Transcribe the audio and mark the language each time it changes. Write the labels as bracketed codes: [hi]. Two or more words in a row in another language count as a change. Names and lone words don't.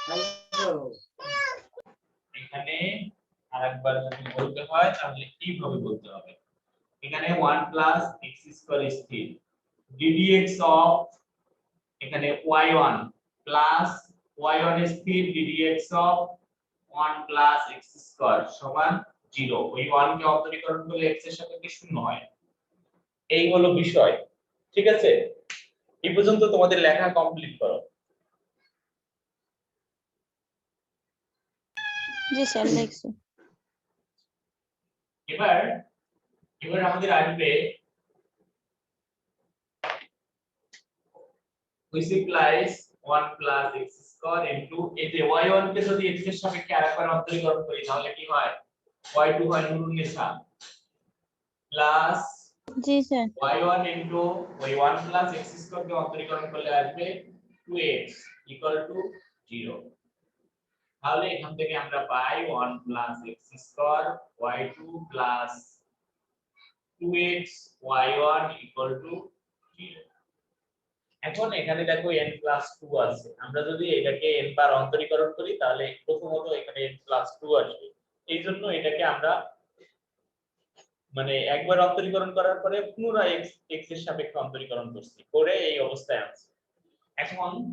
[bn] এখানে আরেকবার যদি বলতে হয় তাহলে কিভাবে বলতে হবে এখানে 1 প্লাস x স্কয়ার স্থির ddx অফ এখানে y1 প্লাস y1 স্থির ddx অফ 1 প্লাস x স্কয়ার সমান 0 ওই 1 কে অন্তরীকরণ করলে x এর সাপেক্ষে শূন্য হয় এই হলো বিষয় ঠিক আছে এই পর্যন্ত তোমাদের লেখা কমপ্লিট করো জি স্যার লিখছি এবার আমাদের আসবে [en] which implies 1 plus x square into [bn] এই যে y1 কে যদি x এর সাপেক্ষে আরেকবার অন্তরীকরণ করি তাহলে কি হয় y2 হয় নুরুন্নেসা প্লাস জি স্যার [en] y1 into y1 plus x square [bn] কে অন্তরীকরণ করলে আসবে [en] 2x equal to 0 [bn] তাহলে এখান থেকে আমরা পাই [en] 1 plus x square y2 plus 2x y1 equal to 0 [bn] এখন এখানে দেখো [en] n plus 2 [bn] আছে আমরা যদি এটাকে n বার অন্তরীকরণ করি তাহলে প্রথমত এখানে [en] n plus 2 [bn] আসবে এইজন্য এটাকে আমরা মানে একবার অন্তরীকরণ করার পরে পুনরায় x এর সাপেক্ষে অন্তরীকরণ করছি করে এই অবস্থায় আছে এখন